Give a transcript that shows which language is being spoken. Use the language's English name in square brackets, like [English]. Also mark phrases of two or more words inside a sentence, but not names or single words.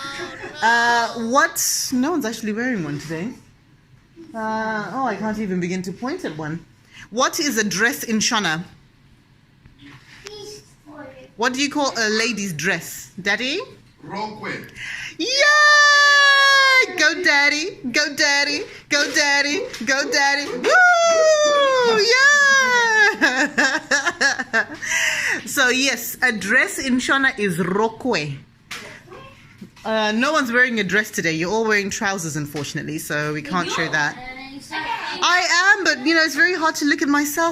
[English] What? No one's actually wearing one today. Oh, I can't even begin to point at one. What is a dress in Shona? What do you call a lady's dress? Daddy? Rokwe. Yay! Go daddy, go daddy, go daddy, go daddy. Woo! Yeah! So yes, a dress in Shona is rokwe. No one's wearing a dress today. You're all wearing trousers, unfortunately, so we can't show that. I am, but you know, it's very hard to look at myself.